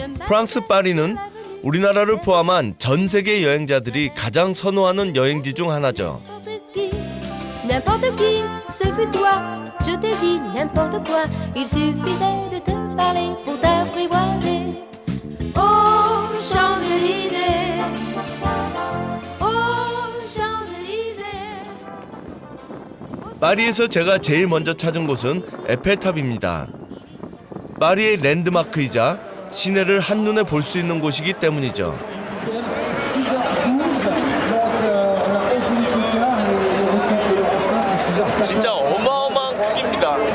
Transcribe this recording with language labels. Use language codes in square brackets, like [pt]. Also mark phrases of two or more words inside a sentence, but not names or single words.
[ko] 프랑스 파리는 우리나라를 포함한 전 세계 여행자들이 가장 선호하는 여행지 중 하나죠. [fr] N'importe qui, ce fut toi. Je t'ai dit n'importe quoi. Il suffisait de te parler pour t'apprivoiser. Oh, Champs-Élysées. Oh, Champs-Élysées. [ko] 파리에서 제가 제일 먼저 찾은 곳은 에펠탑입니다. 파리의 랜드마크이자 시내를 한눈에 볼 수 있는 곳이기 때문이죠. 진짜 어마어마한 크기입니다.